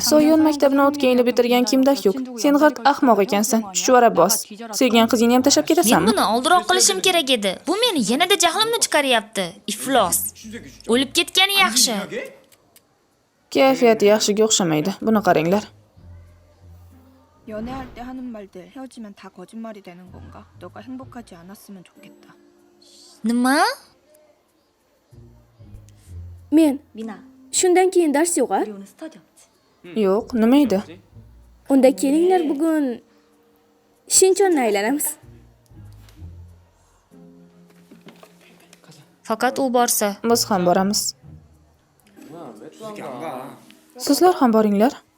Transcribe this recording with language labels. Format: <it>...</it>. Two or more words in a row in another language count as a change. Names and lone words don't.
<uz>Soyon maktabini o'tgan bitirgan kimdak yo'q. Sen g'irt ahmoq ekansan. Chuchvara bos. Sevgan qizingni ham tashab Men ketasanmi? buni oldinroq qilishim kerak edi. Bu meni yanada jahlimni chiqaryapti. Iflos. O'lib ketgani yaxshi. Kayfiyati yaxshiga o'xshamaydi. Buni qaranglar.</uz> <ko>연애할 때 하는 말들 헤어지면 다 거짓말이 되는 건가? 너가 행복하지 않았으면 좋겠다.</ko> <uz>Nima? Men 미나, shundan keyin dars yo'q.</uz> <ko>우리 오늘 스터디 없지?</ko> <uz>Yo'q, nima edi? Unda kelinglar bugun Shinchonni aylanamiz. Faqat u borsa. Biz ham boramiz. Sizlar ham boringlar.</uz>